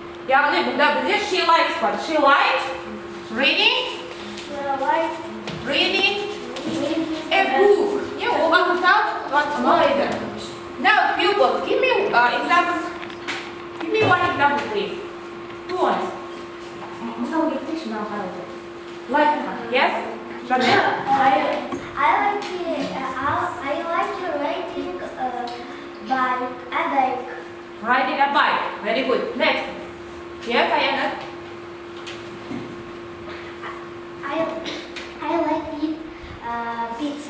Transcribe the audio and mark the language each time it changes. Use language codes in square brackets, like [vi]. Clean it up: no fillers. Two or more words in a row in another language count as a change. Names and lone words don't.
[kk] яғни бұнда бізде [en] she likes [kk] бар. [en] She likes reading a book. [kk] Не, оған ұнайды. [en] Now, pupils, give me examples. Give me one example, please. Who wants? [kk] Мысалы кетсейші маған қарайды. [en] Like, yes? Жанна? I like riding a bike. Riding a bike. Very good. Next. Yes, Ayana? I like eat pizza.